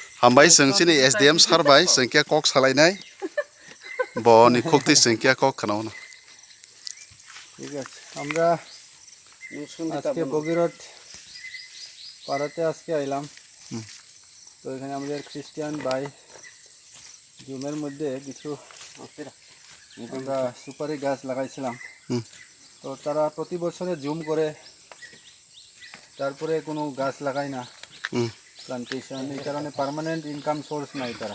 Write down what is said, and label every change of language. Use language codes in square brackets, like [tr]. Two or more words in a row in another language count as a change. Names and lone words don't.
[trp] हामबाय जोंसिनि एसडीएम सारबाय जोंखिया कक सालायनाय बनि खुक्ति जोंखिया कक खानावनो [bn] ঠিক আছে আমরা আজকে বগিরট পাড়াতে আজকে আইলাম তো এখানে আমাদের খ্রিস্টান ভাই জুমের মধ্যে কিছু আমরা সুপারি গাছ লাগাইছিলাম তো তারা প্রতি বছরে জুম করে তারপরে কোনো গাছ লাগায় না প্লান্টেশন এই কারণে [en] permanent income source [bn] নাই তারা